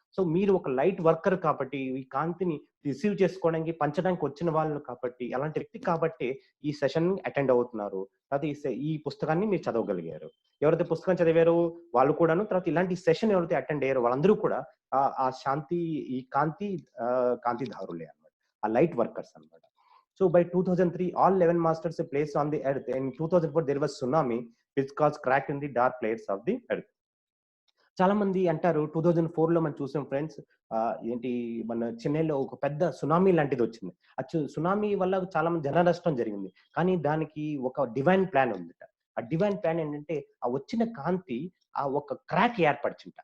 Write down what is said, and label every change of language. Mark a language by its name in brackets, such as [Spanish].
[Telugu] So మీరు ఒక light worker కాబట్టి, ఈ కాంతిని రిసీవ్ చేసుకోవడానికి పంచడానికి వచ్చిన వాళ్ళు కాబట్టి, అలాంటి వ్యక్తి కాబట్టి ఈ సెషన్ అటెండ్ అవుతున్నారు. అది ఈ పుస్తకాన్ని మీరు చదవగలిగారు. ఎవరైతే పుస్తకం చదివారో వాళ్ళు కూడాను, తర్వాత ఇలాంటి సెషన్ ఎవరైతే అటెండ్ అయ్యారో వాళ్ళందరూ కూడా ఆ శాంతి, ఈ కాంతిధారులే అన్నమాట, ఆ లైట్ వర్కర్స్ అన్నమాట. [English] So by 2003 all 11 masters placed on the earth. In 2004 there was tsunami which caused crack in the dark layers of the earth. [Telugu] చాలా మంది అంటారు 2004 లో మనం చూసాం ఫ్రెండ్స్, ఏంటి మన చెన్నైలో ఒక పెద్ద సునామీ లాంటిది వచ్చింది. సునామీ వల్ల చాలా మంది జన నష్టం జరిగింది. కానీ దానికి ఒక డివైన్ ప్లాన్ ఉంది. ఆ డివైన్ ప్లాన్ ఏంటంటే ఆ వచ్చిన కాంతి ఆ ఒక క్రాక్ ఏర్పరిచింట.